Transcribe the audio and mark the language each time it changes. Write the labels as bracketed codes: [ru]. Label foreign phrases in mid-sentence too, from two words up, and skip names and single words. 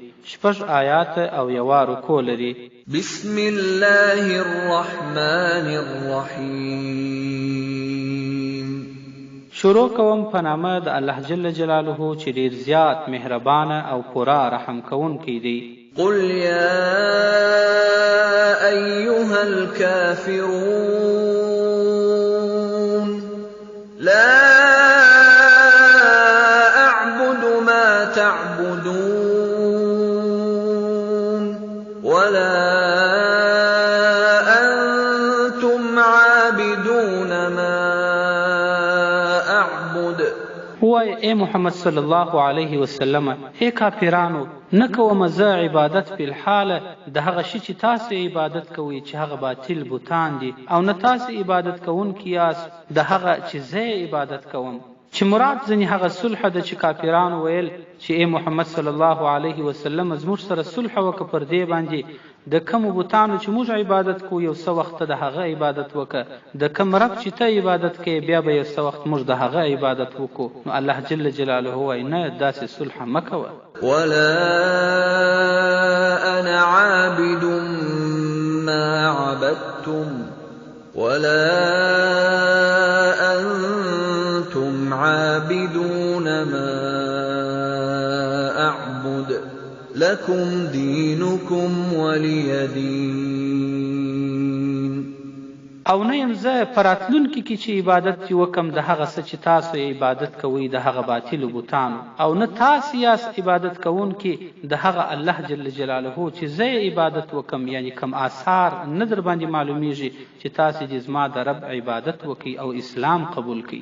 [ps] 6 آیات او 1 رکوع لري. [ar] بسم الله الرحمن الرحیم. [ps] شروع کوم په نامه د الله [ar] جل جلاله [ps] چې ډیر زیات مهربان او پورا رحم کوونکی دی. [ar] قل يا أيها الكافرون لا أعبد ما تعبدون ولا أنتم عابدون ما أعبد. [ps] وای اے محمد [ar] صلی الله علیه وسلم، [ps] اے کافرانو، نه کوم زه عبادت په الحال د هغه شي چې تاسو عبادت کوئ چې هغه باطل بوتان دي، او نه تاسو عبادت کوونکي یاست د هغه چې زه عبادت کوم. چې مراد ځنې هغه صلح ده چې کافرانو ویل چې اے محمد [ar] صلی الله علیه وسلم [ps] زموږ سره صلح وکړه پر دې باندې د کوم بوتانو چې موږ عبادت کوو یو څه وخت د هغه عبادت وکړه، د کوم رب چې ته عبادت کوې بیا به یو څه وخت موږ د هغه عبادت وکړو. نو الله [ar] جل جلاله [ps] وایي نه، داسې صلح مه کوه. [ar] ولا أنا عابد ما عبدتم ولا أنتم عابدون ما أعبد لكم دينكم ولي دين. [ps] او نه یم زه په راتلونکي کې چې عبادت چې وکم د هغه څه چې تاسو عبادت کوئ د هغه باطلو بوتانو، او نه تاسو یاست عبادت کوونکي د هغه الله [ar] جل جلاله [ps] چې زه عبادت وکم، یعنی کم آثار نه در باندې معلومیږي چې تاسو دې زما د رب عبادت وکئ او اسلام قبول کئ.